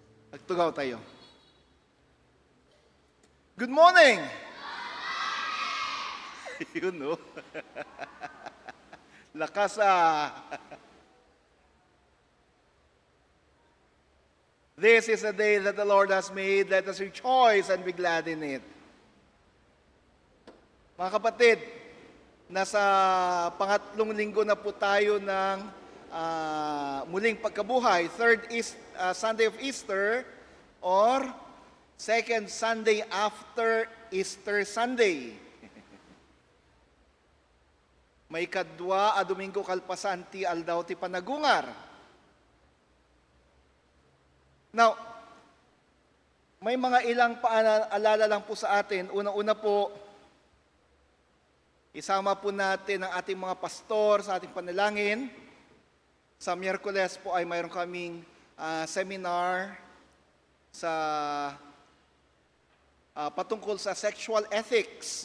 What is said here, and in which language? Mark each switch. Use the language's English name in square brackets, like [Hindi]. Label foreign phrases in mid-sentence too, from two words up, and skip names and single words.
[Iloko] Magtugaw tayo. [English] Good morning! [Filipino] Yun, no? [English] Lakas This is a day that the Lord has made. Let us rejoice and be glad in it. [Filipino] Mga kapatid, nasa pangatlong linggo na po tayo ng muling pagkabuhay. [English] Sunday of Easter or second Sunday after Easter Sunday. [Iloko] May kadwa a Domingo kalpasan ti aldaw ti panagungar. [Filipino] Now, may mga ilang paalala lang po sa atin. Una-una po, isama po natin ang ating mga pastor sa ating panalangin. Sa Miyerkules po ay mayroon kaming seminar sa patungkol sa [English] sexual ethics.